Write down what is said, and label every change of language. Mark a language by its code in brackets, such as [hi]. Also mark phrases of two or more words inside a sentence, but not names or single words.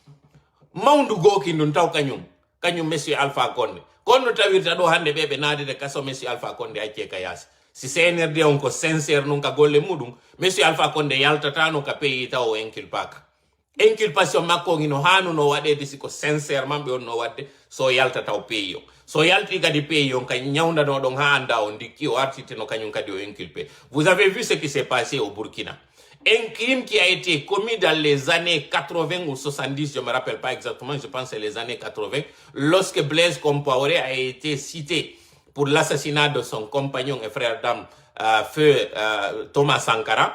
[ff] mawndu gooki ndun taw kañum monsieur Alpha Condé kono tawirta ɗo hande ɓe naadete kaso monsieur Alpha Condé acce ka yaasi si CNRD on ko sincére nun ka golle muɗum monsieur Alpha Condé yaltatano ka pays taw o inculpaka inculpation makko ngino hanuno waɗede siko sincèrement ɓe onno wadde so yalta taw pays o so yalti kadi pays on ka ñawdano ɗon ha anda o ndikki o artitino kañum kadi o inculpé. [fr] Vous avez vu ce qui s'est passé au Burkina, un crime qui a été commis dans les années 80 ou 70, je me rappelle pas exactement, je pense que c'est les années 80, lorsque Blaise Compaoré a été cité pour l'assassinat de son compagnon et frère d'armes, feu Thomas Sankara.